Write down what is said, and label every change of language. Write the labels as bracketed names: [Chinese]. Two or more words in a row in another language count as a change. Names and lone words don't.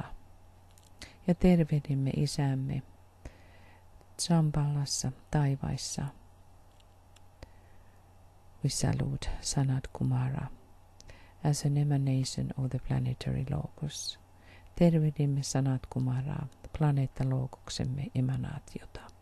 [Finnish] Ja tervehdimme isämme Shambhalassa taivaissa. [English] We salute Sanat Kumara as an emanation of the planetary logos. [Finnish] Tervehdimme Sanat Kumaraa, planeettalogoksemme emanaatiota.